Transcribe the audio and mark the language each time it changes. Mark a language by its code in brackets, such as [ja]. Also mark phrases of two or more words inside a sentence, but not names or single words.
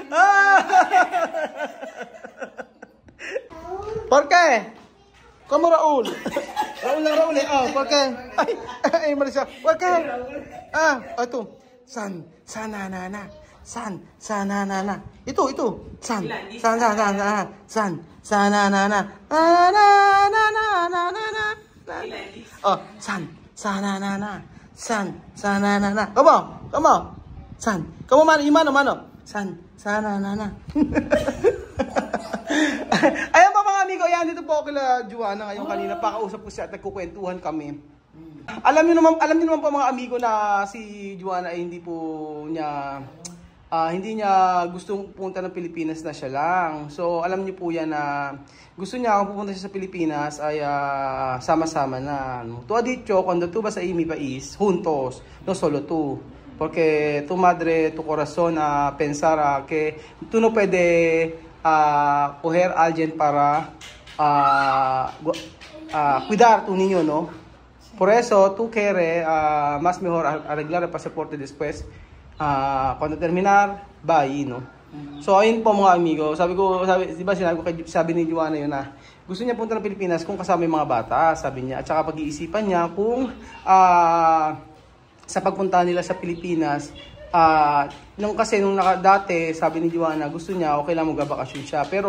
[es] ¿Por qué? ¿Cómo Raúl? Raúl. ¿Por qué? Ay, Marisa. ¿Por qué? [tl] Ito. Sananana. Ito. Sananana. Sananana. [es] ¿Cómo? ¿Cómo mano? Sananana. [tl] Ayan pa mga amigo, ayan dito po ako kila Juana ngayon kanina. Pakausap ko siya at nagkukwentuhan kami. Alam niyo naman po mga amigo na si Juana ay hindi niya gustong pumunta ng Pilipinas na siya lang. So alam niyo po yan na gusto niya kung pupunta siya sa Pilipinas ay sama-sama na. [es] Tu ha dicho, cuando tú vas a mi país, juntos, no solo tú. Porque tu madre, tu corazón pensar que tú no puede coger a alguien para cuidar tu niño, ¿no? Por eso tú quieres más mejor arreglar el pasaporte después. Cuando terminar, bye, no? [tl] So ayun po mga amigo, diba sabi ni Juana yun na gusto niya punta ng Pilipinas kung kasama yung mga bata, sabi niya. At saka pag-iisipan niya kung sa pagpunta nila sa Pilipinas, nung dati, sabi ni Juana, gusto niya, okay lang magbabakasyon siya.